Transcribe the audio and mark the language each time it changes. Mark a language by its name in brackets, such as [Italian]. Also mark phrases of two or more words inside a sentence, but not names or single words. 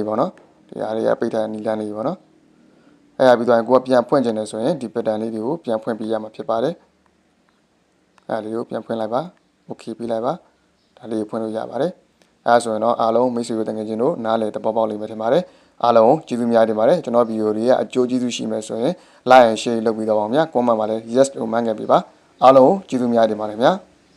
[Burmese] ပေါ့နော်ဒီဟာတွေကပိတ်ထားတဲ့နည်းလမ်းလေးပေါ့နော်အဲ့ဒါပြီးတော့ကိုကပြန်ဖွင့်ချင်တယ်ဆိုရင်ဒီ pattern လေးတွေကိုပြန်ဖွင့်ပြရမှာဖြစ်ပါတယ်အဲ့ဒါလေးကိုပြန်ဖွင့်လိုက်ပါ okay ပြီးလိုက်ပါဒါလေးကိုဖွင့်လို့ရပါတယ်အဲဆိုရင်တော့အားလုံးမိတ်ဆွေတို့တကယ်ချင်းတို့နားလည်တပေါပေါက်လိမ့်မယ်ထင်ပါတယ်အားလုံးကျေးဇူးများတင်ပါတယ်ကျွန်တော်ဗီဒီယိုတွေကအကျိုးကျေးဇူးရှိမယ်ဆိုရင် [English] like and share [Burmese] လုပ်ပြီးတော့ပါဗျာ comment မှာလည်း yes လို့မှတ်ခဲ့ပေးပါအားလုံးကျေးဇူးများတင်ပါတယ်ဗျာ